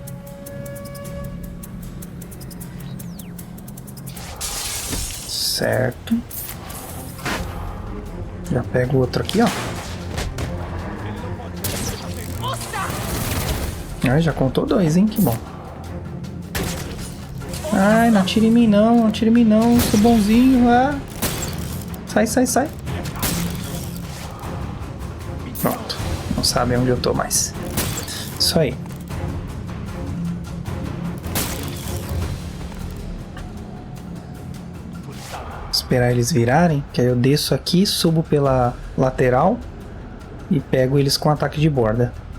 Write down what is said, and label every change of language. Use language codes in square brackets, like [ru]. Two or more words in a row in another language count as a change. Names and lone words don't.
[pt] Certo. Já pego o outro aqui, ó. Ai, já contou 2, hein? Que bom. Ai, não atire em mim não, não atire em mim não. Sou bonzinho, ah. Sai, sai, sai. Pronto. Não sabe onde eu tô mais. Isso aí. Esperar eles virarem, que aí eu desço aqui, subo pela lateral e pego eles com ataque de borda.